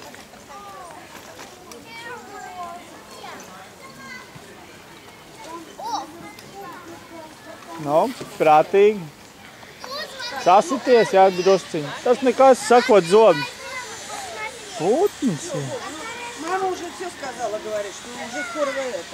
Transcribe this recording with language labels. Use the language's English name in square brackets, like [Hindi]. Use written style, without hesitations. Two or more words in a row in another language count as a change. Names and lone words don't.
[Latvian] Nu, prātīgi. Sasities, jā, drusciņi. Tas nekas, sakot zobus. Putns. [Russian] Мама уже все сказала, говорит, что уже скоро это.